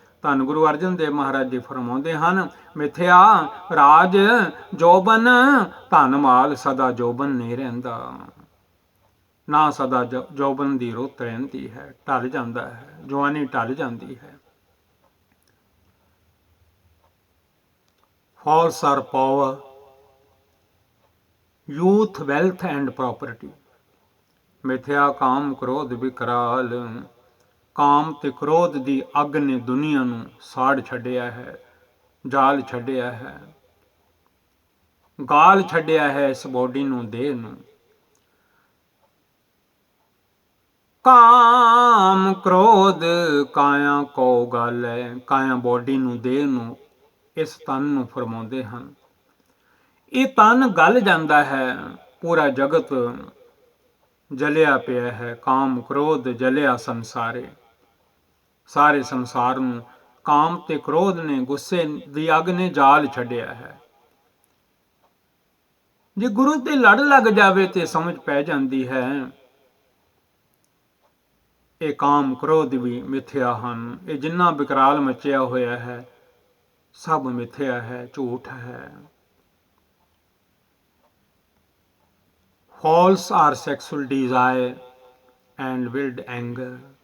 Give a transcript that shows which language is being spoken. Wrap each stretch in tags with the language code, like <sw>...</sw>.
<pa>ਧੰਨ ਗੁਰੂ ਅਰਜਨ ਦੇਵ ਮਹਾਰਾਜ ਜੀ ਫਰਮਾਉਂਦੇ ਹਨ, ਮਿਥਿਆ ਰਾਜ ਜੋਬਨ ਧਨ ਮਾਲ, ਸਦਾ ਜੋਬਨ ਨਹੀਂ ਰਹਿੰਦਾ। ਨਾ ਸਦਾ ਜੋਬਨ ਦੀ ਰੁੱਤ ਰਹਿੰਦੀ ਹੈ, ਢਲ ਜਾਂਦਾ ਹੈ, ਜਵਾਨੀ ਢਲ ਜਾਂਦੀ ਹੈ।</pa> <en>False are power, youth, wealth and property.</en> <pa>ਮਿਥਿਆ ਕਾਮ ਕ੍ਰੋਧ ਵਿਕਰਾਲ। ਕਾਮ ਤੇ ਕ੍ਰੋਧ ਦੀ ਅੱਗ ਨੇ ਦੁਨੀਆ ਨੂੰ ਸਾੜ ਛੱਡਿਆ ਹੈ, ਜਾਲ ਛੱਡਿਆ ਹੈ, ਗਾਲ ਛੱਡਿਆ ਹੈ ਇਸ ਬੋਡੀ ਨੂੰ, ਦੇਹ ਨੂੰ। ਕਾਮ ਕ੍ਰੋਧ ਕਾਇਆ ਕੋ ਗਾਲੈ। ਕਾਇਆ ਬੋਡੀ ਨੂੰ, ਦੇਹ ਨੂੰ, ਇਸ ਤਨ ਨੂੰ ਫਰਮਾਉਂਦੇ ਹਨ। ਇਹ ਤਨ ਗਲ ਜਾਂਦਾ ਹੈ। ਪੂਰਾ ਜਗਤ ਜਲਿਆ ਪਿਆ ਹੈ, ਕਾਮ ਕ੍ਰੋਧ ਜਲਿਆ ਸੰਸਾਰੇ। ਸਾਰੇ ਸੰਸਾਰ ਨੂੰ ਕਾਮ ਤੇ ਕ੍ਰੋਧ ਨੇ, ਗੁੱਸੇ ਦੀ ਅੱਗ ਨੇ ਜਾਲ ਛੱਡਿਆ ਹੈ। ਜੇ ਗੁਰੂ ਤੇ ਲੜ ਲੱਗ ਜਾਵੇ ਤੇ ਸਮਝ ਪੈ ਜਾਂਦੀ ਹੈ, ਇਹ ਕਾਮ ਕ੍ਰੋਧ ਵੀ ਮਿਥਿਆ ਹਨ। ਇਹ ਜਿੰਨਾ ਵਿਕਰਾਲ ਮਚਿਆ ਹੋਇਆ ਹੈ, ਸਭ ਮਿਥਿਆ ਹੈ, ਝੂਠ ਹੈ।</pa> <en>False are sexual desire and wild anger.</en>